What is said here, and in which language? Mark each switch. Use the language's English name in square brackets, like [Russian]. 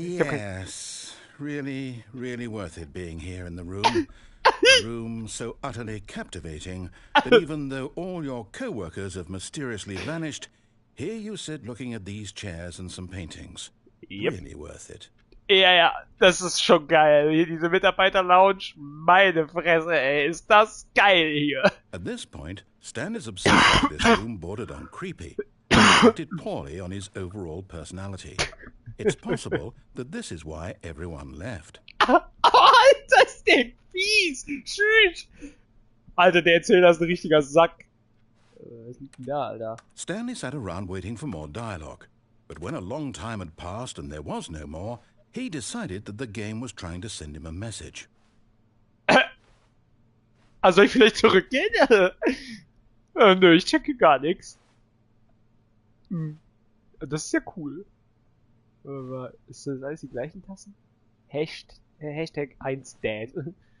[English] Yes, really, really worth it being here in the room. A room so utterly captivating that even though all your co-workers have mysteriously vanished, here you sit looking at these chairs and some paintings. Yep. Really worth it. [German] Ja, das ist schon geil. Hier diese Mitarbeiter-Lounge, meine Fresse, ey, ist das geil hier. [English] At this point, Stanley's obsession with this room bordered on creepy and reflected poorly on his overall personality. It's possible that this is why everyone left. [German] Alter, ist der fies! Tschüss! Alter, der Erzähler ist ein richtiger Sack. Was liegt denn da, Alter? [English] Stanley sat around waiting for more dialogue, but when a long time had passed and there was no more, He decided that the game was trying to send him a message. [German] Also soll ich vielleicht zurückgehen? Nö, ich checke gar nichts. Das ist ja cool. Aber ist das alles die gleichen Tassen? Hashtag 1Dad.